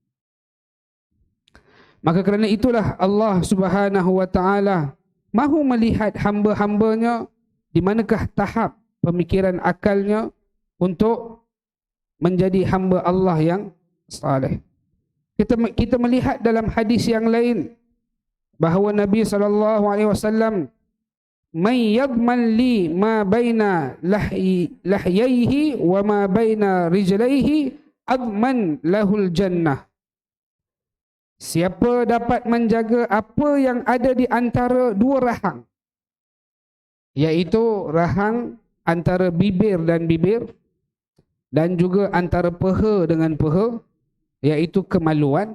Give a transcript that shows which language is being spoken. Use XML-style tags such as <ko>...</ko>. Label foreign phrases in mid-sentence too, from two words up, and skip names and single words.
<ms>Maka kerana itulah Allah</ms> <ar>سبحانه وتعالى</ar> <ms>mahu melihat hamba-hambanya di manakah tahap pemikiran akalnya untuk menjadi hamba Allah yang saleh. Kita melihat dalam hadis yang lain bahawa Nabi SAW,</ms> <ar>"من يضمن لي ما بين لحييه وما بين رجليه أضمن له الجنة."</ar> <ms>Siapa dapat menjaga apa yang ada di antara dua rahang, iaitu rahang antara bibir dan bibir, dan juga antara peha dengan peha, iaitu kemaluan.</ms>